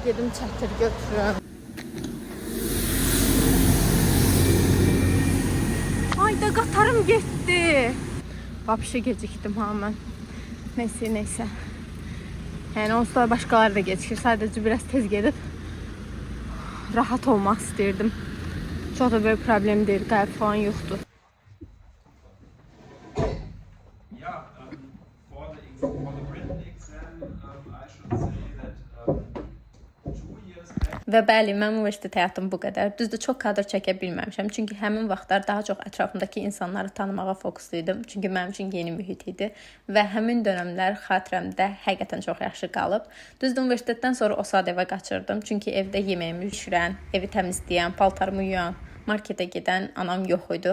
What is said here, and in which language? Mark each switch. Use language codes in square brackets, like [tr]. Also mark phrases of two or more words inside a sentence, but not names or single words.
[az] Gedim, çətir götürüm. Ayda qatarım getdi. Vapşe gecikdim ha mən. Neyse. Yəni onsuz da başqaları da gecikir. Sadəcə biraz tez gedib rahat olmaq istəyirdim. Çox da böyük problem deyil, qayıb falan yoxdur. [en] Yeah, for the written exam, I should say that 2 years back. [az] Və bəli, mənim universitet həyatım bu qədər. Düzdür, çox kadr çəkə bilməmişəm. Çünki həmin vaxtlar daha çox ətrafımdakı insanları tanımağa fokusluydum. Çünki mənim üçün yeni mühit idi və həmin dövrlər xatirəmdə həqiqətən çox yaxşı qalıb. Düzdür, universitetdən sonra o saat evə qaçırdım. Çünki evdə yeməyimi bişirən, evi təmizləyən, paltarımı yuyan, marketə gedən anam yox idi.